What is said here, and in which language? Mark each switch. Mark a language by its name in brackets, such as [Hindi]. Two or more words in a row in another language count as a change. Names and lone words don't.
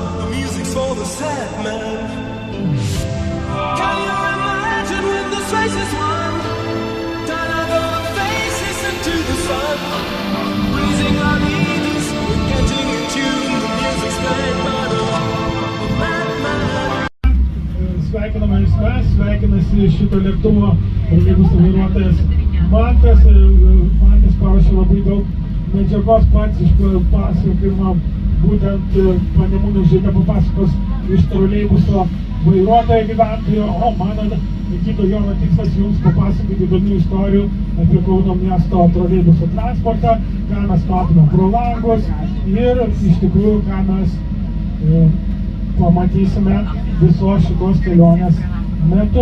[English] The music's for the sad man. Can you imagine when this race is won? Turn our faces into the sun. Breathing our leaders, we're getting in tune. The music's played by the madman. [Lithuanian] Sveikiname jūs mes, sveikinasi šito lėktuvo troleibuso vairuotojas Mantas. Mantas parašė labai daug medžiagos pats iš pasakojimo, būtent Panemunės Žinią papasakos iš troleibuso vairuotojo gyventojo, o mano Nikito Jono tikslas jums papasakoti įdomių istorijų apie Kauno miesto troleibuso transportą, ką mes matome pro langus ir iš tikrųjų, ką mes pamatysime visos šitos kelionės metu.